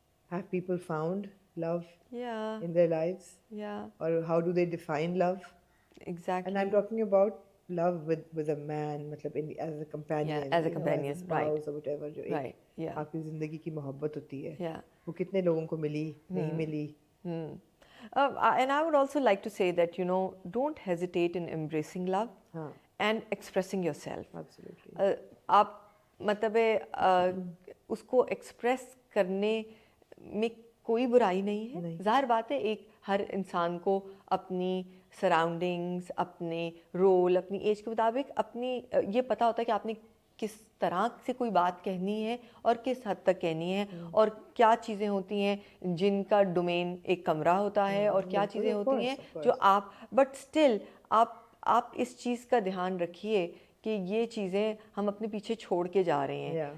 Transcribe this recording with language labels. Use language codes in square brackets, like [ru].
[en] Have people found love in their lives? Or how do they define love? Exactly. And I'm talking about love with a man, [ur] matlab [en] as a companion, as a companion, as a spouse or whatever, [ur] جو ایک آپ کی زندگی کی محبت ہوتی ہے، وہ کتنے لوگوں کو ملی، نہیں ملی. [en] And I would also like to say that, you know, don't hesitate in embracing love and expressing yourself. Absolutely. [ur] آپ مطلب اس کو ایکسپریس کرنے میں کوئی برائی نہیں ہے. ظاہر بات ہے ایک ہر انسان کو اپنی سراؤنڈنگس، اپنے رول، اپنی ایج کے مطابق اپنی یہ پتہ ہوتا ہے کہ آپ نے کس طرح سے کوئی بات کہنی ہے اور کس حد تک کہنی ہے، اور کیا چیزیں ہوتی ہیں جن کا ڈومین ایک کمرہ ہوتا ہے، اور کیا چیزیں ہوتی ہیں جو آپ، [en] but still [ur] آپ اس چیز کا دھیان رکھیے کہ یہ چیزیں ہم اپنے پیچھے چھوڑ کے جا رہے ہیں.